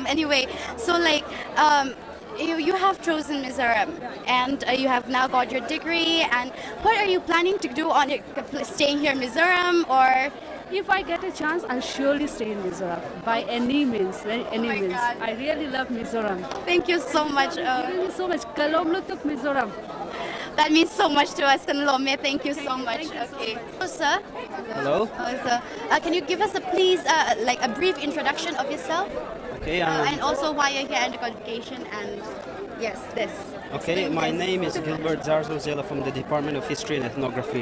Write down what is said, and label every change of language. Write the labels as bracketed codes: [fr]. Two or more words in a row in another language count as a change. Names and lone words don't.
[en] Anyway, so like, you have chosen Mizoram, and you have now got your degree. And what are you planning to do on staying here in Mizoram, or? If I get a chance, I'll surely stay in Mizoram by any means. Any means. I really love Mizoram. Thank you so much. Thank you so much. [lus] Kalomlo tuk Mizoram. [en] That means so much to us, Kanlome. Thank you so much. Okay. So, sir. Hello. Sir, can you give us like a brief introduction of yourself? Okay. And also why you're here at the convocation, and yes, this. Okay, my name is Gilbert Zarzozela from the Department of History and Ethnography.